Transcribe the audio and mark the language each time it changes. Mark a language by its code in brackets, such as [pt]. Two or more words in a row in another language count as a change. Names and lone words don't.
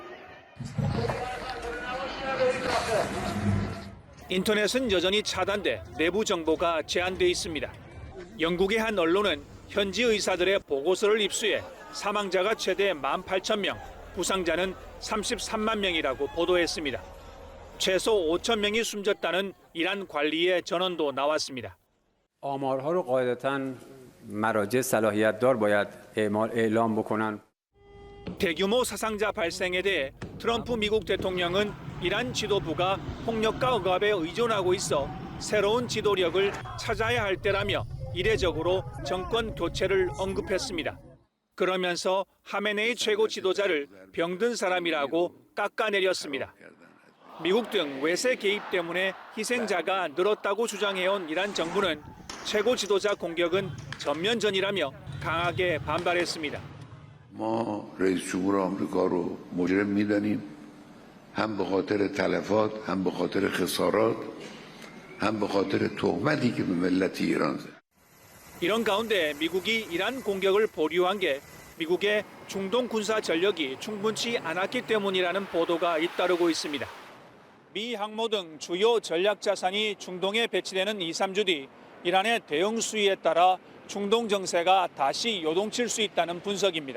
[ko] 인터넷은 여전히 차단돼 내부 정보가 제한돼 있습니다. 영국의 한 언론은 현지 의사들의 보고서를 입수해 사망자가 최대 18,000명, 부상자는 33만 명이라고 보도했습니다. 최소 5,000명이 숨졌다는 이란 관리의 전언도 나왔습니다. [fa] آمارها رو قاعدتاً مراجع صلاحیت‌دار باید اعلام بکنن. [ko] 대규모 사상자 발생에 대해 트럼프 미국 대통령은 이란 지도부가 폭력과 억압에 의존하고 있어 새로운 지도력을 찾아야 할 때라며 이례적으로 정권 교체를 언급했습니다. 그러면서 하메네이 최고 지도자를 병든 사람이라고 깎아내렸습니다. 미국 등 외세 개입 때문에 희생자가 늘었다고 주장해온 이란 정부는 최고 지도자 공격은 전면전이라며 강하게 반발했습니다. [fa] ما رئیس جمهور آمریکا رو مجرم میدانیم هم به خاطر تلفات هم به خاطر خسارات هم به خاطر تهمتی که به ملت ایران زد. [ko] 이런 가운데 미국이 이란 공격을 보류한 게 미국의 중동 군사 전력이 충분치 않았기 때문이라는 보도가 잇따르고 있습니다. 미 항모 등 주요 전략 자산이 중동에 배치되는 2-3주 뒤 이란의 대응 수위에 따라 중동 정세가 다시 요동칠 수 있다는 분석입니다.